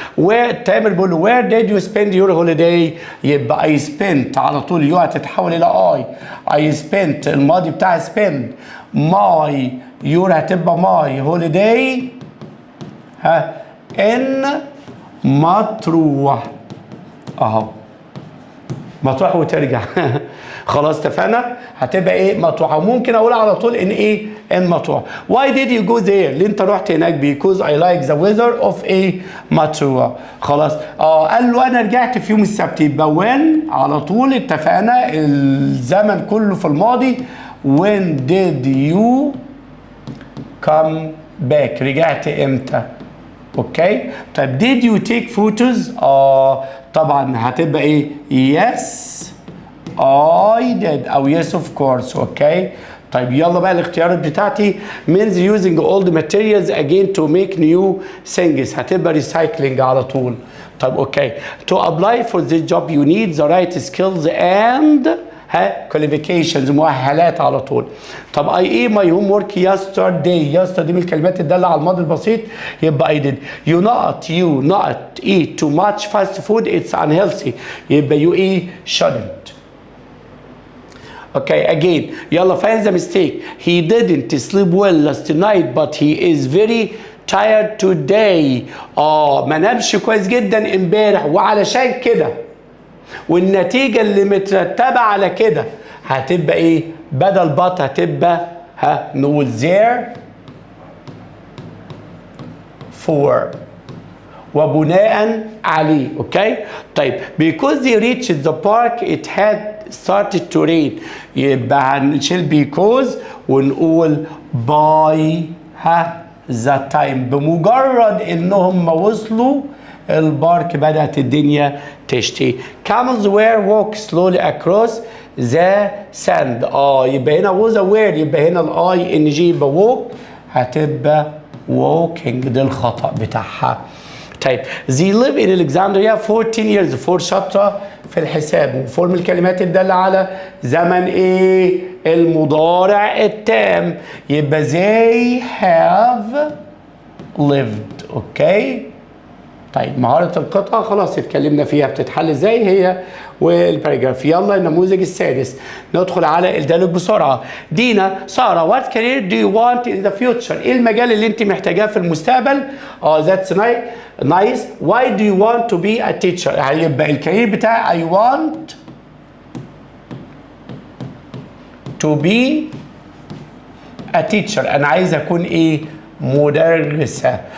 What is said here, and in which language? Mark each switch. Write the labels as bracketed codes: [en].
[ar] وتامر بيقول له [en] where did you spend your holiday؟ [ar] يبقى [en] I spent [ar] على طول يو هتتحول إلى [en] I spent [ar] الماضي بتاع spend my يور هتبقى [en] my holiday in [ar] مطروح اهو مطروح وترجع خلاص اتفقنا هتبقى ايه مطروح. وممكن اقول على طول ان ايه ان مطروح. [en] why did you go there؟ [ar] ليه انت رحت هناك؟ [en] because I like the weather of ايه مطروح. [ar] خلاص قال له انا رجعت في يوم السبت، يبقى when على طول اتفقنا الزمن كله في الماضي [en] when did you come back؟ [ar] رجعت امتى؟ اوكي طيب [en] did you take photos؟ [ar] طبعا هتبقى ايه [en] yes I did [ar] او [en] yes of course. Okay طيب يلا بقى [ar] الاختيارات بتاعتي [en] means using old materials again to make new things هتبقى recycling على طول. طيب okay to apply for this job you need the right skills and qualifications [ar] مؤهلات على طول. [en] طب I ate my homework yesterday. [ar] yesterday من الكلمات الدالة على الماضي البسيط يبقى I did. [en] you not eat too much fast food it's unhealthy يبقى you shouldn't. Okay again [ar] يلا [en] find the mistake. he didn't sleep well last night but he is very tired today. [ar] ما نامش كويس جدا امبارح وعلشان كده والنتيجة اللي مترتبة على كده هتبقى ايه؟ بدل but هتبقى نقول there for وبناء عليه. [en] okay طيب because they reached the park it had started to rain [ar] يبقى هنشيل because ونقول [en] by the time [ar] بمجرد انهم وصلوا البارك بدأت الدنيا تشتي. [en] camels were walk slowly across the sand. [ar] يبقى هنا was aware يبقى هنا الاي ان جي يبقى walk هتبقى walking ده الخطأ بتاعها. [en] طيب they live in Alexandria 14 years. [ar] 4 شاطرة في الحساب وفور من الكلمات الدالة على زمن ايه؟ المضارع التام يبقى [en] they have lived. [ar] اوكي طيب مهارة القطعة خلاص اتكلمنا فيها بتتحل ازاي هي والباراجراف. يلا النموذج السادس ندخل على الديالوج بسرعة. [en] دينا سارة what career do you want in the future؟ [ar] ايه المجال اللي انت محتاجاه في المستقبل؟ [en] that's nice. why do you want to be a teacher؟ هيبقى الكارير بتاعي I want to be a teacher [ar] انا عايز اكون ايه؟ مدرسة.